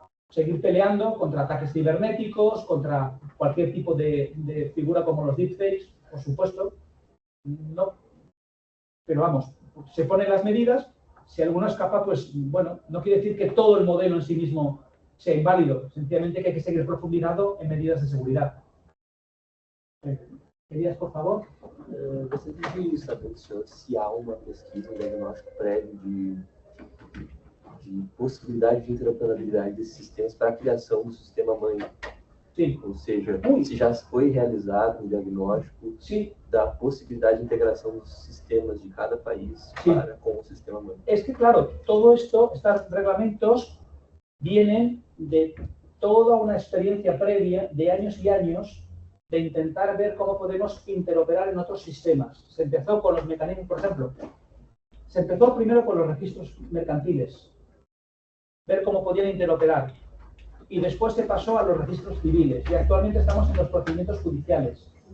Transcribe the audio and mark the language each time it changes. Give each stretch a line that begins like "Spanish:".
Spanish: Seguir peleando contra ataques cibernéticos, contra cualquier tipo de figura como los deepfakes, por supuesto. No. Pero vamos, se ponen las medidas. Si alguno escapa, pues bueno, no quiere decir que todo el modelo en sí mismo sea inválido. Sencillamente que hay que seguir profundizando en medidas de seguridad. Elias, por favor.
Portuguese: Gostaria de saber do senhor se há uma pesquisa, um diagnóstico prévio de possibilidade de interoperabilidade desses sistemas para a criação do sistema mãe. Sim. Ou seja, se já foi realizado um diagnóstico da possibilidade de integração dos sistemas de cada país com o sistema mãe.
Spanish: Es que, claro, todo esto, estos reglamentos vienen de toda una experiencia previa de años y años de intentar ver cómo podemos interoperar en otros sistemas. Se empezó con los mecanismos, por ejemplo, se empezó primero con los registros mercantiles, ver cómo podían interoperar, y después se pasó a los registros civiles, y actualmente estamos en los procedimientos judiciales.